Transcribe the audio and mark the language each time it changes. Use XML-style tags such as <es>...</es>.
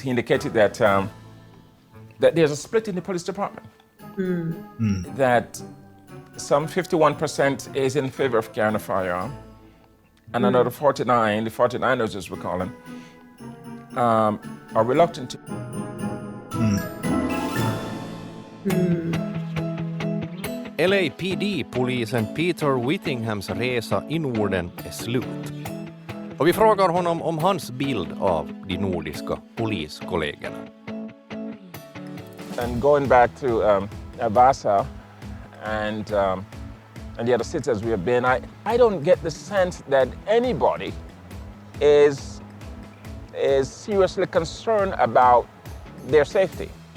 <en>He indicated that that there's a split in the police department. That some 51% is in favor of carrying a firearm, and another 49, the 49ers as we call them, are reluctant to.</en> <sv>LAPD-polisen Peter Whittinghams resa i Norden är slut. Och vi frågar honom om hans bild av de nordiska poliskollegorna.</sv> <en>And going back to Vasa and the other cities we have been, I don't get the sense that anybody is seriously concerned about their safety.</en>